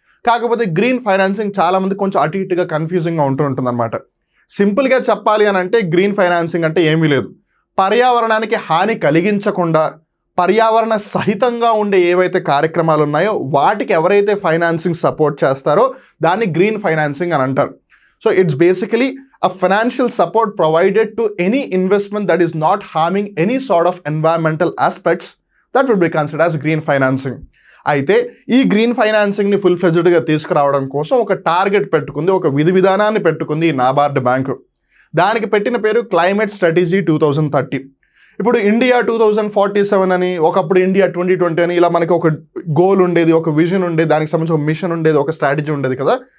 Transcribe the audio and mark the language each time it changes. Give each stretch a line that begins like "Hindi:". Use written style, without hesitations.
Telugu: కాకపోతే green financing చాలామంది కొంచెం అటు ఇటుగా కన్ఫ్యూజింగ్గా ఉంటుంది అనమాట. సింపుల్గా చెప్పాలి అని అంటే గ్రీన్ ఫైనాన్సింగ్ అంటే ఏమీ లేదు, పర్యావరణానికి హాని కలిగించకుండా పర్యావరణ సహితంగా ఉండే ఏవైతే కార్యక్రమాలు ఉన్నాయో వాటికి ఎవరైతే ఫైనాన్సింగ్ సపోర్ట్ చేస్తారో దాన్ని గ్రీన్ ఫైనాన్సింగ్ అని అంటారు.
English: So it's basically a financial support provided to any investment that is not harming any sort of environmental aspects that would be considered as green financing.
Telugu: అయితే ఈ గ్రీన్ ఫైనాన్సింగ్ని ఫుల్ ఫ్లెడ్జ్డ్గా తీసుకురావడం కోసం ఒక target పెట్టుకుంది, ఒక విధి విధానాన్ని పెట్టుకుంది ఈ నాబార్డ్ బ్యాంకు. దానికి పెట్టిన పేరు క్లైమేట్ స్ట్రాటజీ 2030. ఇప్పుడు ఇండియా 2047 అని, ఒకప్పుడు ఇండియా 2020 అని, ఇలా మనకి ఒక గోల్ ఉండేది, ఒక విజన్ ఉండేది, దానికి సంబంధించి ఒక మిషన్ ఉండేది, ఒక స్ట్రాటజీ ఉండేది కదా.